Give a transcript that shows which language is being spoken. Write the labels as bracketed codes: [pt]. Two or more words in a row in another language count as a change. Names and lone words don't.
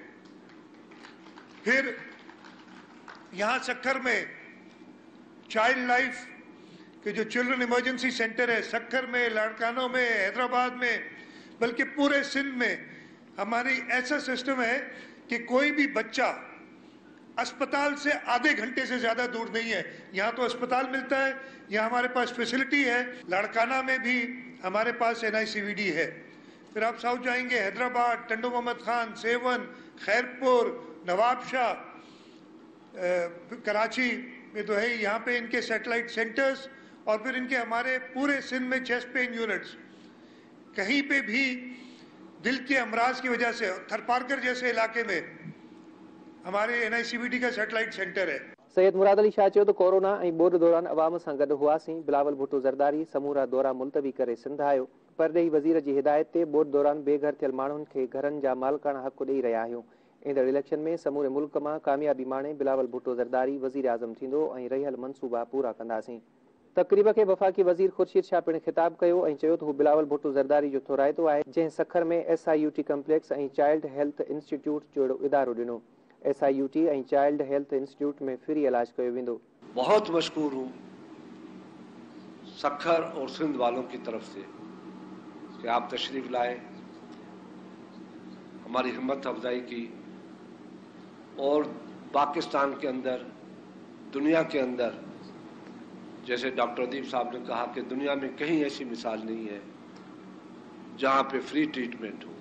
[ur] پھر یہاں سکھر میں چائلڈ لائف کے جو [en] children emergency center [ur] ہے، سکھر میں، لاڑکانوں میں، حیدرآباد میں، بلکہ پورے سندھ میں ہماری ایسا سسٹم ہے کہ کوئی بھی بچہ اسپتال سے آدھے گھنٹے سے زیادہ دور نہیں ہے. یہاں تو اسپتال ملتا ہے، یہاں ہمارے پاس فیسلٹی ہے. لاڑکانہ میں بھی ہمارے پاس NICBD ہے. پھر آپ ساؤتھ جائیں گے, حیدرآباد، ٹنڈو محمد خان، سیہون، خیرپور، نوابشاہ، کراچی میں تو ہے، یہاں پہ ان کے [en] satellite centers [ur] اور پھر ان کے ہمارے پورے سندھ میں [en] chest pain units. [ur] کہیں پہ بھی دل کے امراض کی وجہ سے تھرپارکر جیسے علاقے میں ہمارے NICBD کا [en] satellite center [ur] ہے. [sd] सैयद मुराद अली शाह चयो त कोरोना ऐं ॿोॾ दौरान अवाम सां गॾु हुआसीं। बिलावल भुट्टो ज़रदारी समूरा दौरा मुलतवी करे सिंध आयो। परॾेही वज़ीर जी हिदायत ते ॿोॾ दौरान बेघर थियल माण्हुनि खे घरनि जा मालिकाना हक़ ॾेई रहिया आहियूं। ईंदड़ इलेक्शन में समूरे मुल्क मां कामयाबी माणे बिलावल भुट्टो ज़रदारी वज़ीर आज़म थींदो ऐं रहियल मनसूबा पूरा कंदासीं। तकरीब खे वफ़ाक़ी वज़ीर ख़ुर्शीद शाह पिणु ख़िताब कयो ऐं चयो त हू बिलावल भुट्टो ज़रदारी जो थोराइतो आहे, जंहिं सखर में SIUT कम्प्लेक्स ऐं चाइल्ड हेल्थ इंस्टीट्यूट जहिड़ो इदारो ॾिनो। SIUT ऐं चाइल्ड हेल्थ इंस्टीट्यूट में फ्री इलाज कयो वेंदो। [ur] بہت مشکور ہوں سکھر اور سندھ والوں کی طرف سے کہ آپ تشریف لائے، ہماری ہمت افزائی کی اور پاکستان کے اندر دنیا کے اندر، جیسے ڈاکٹر ادیب صاحب نے کہا کہ دنیا میں کہیں ایسی مثال نہیں ہے جہاں پہ [en] free treatment [ur] ہو.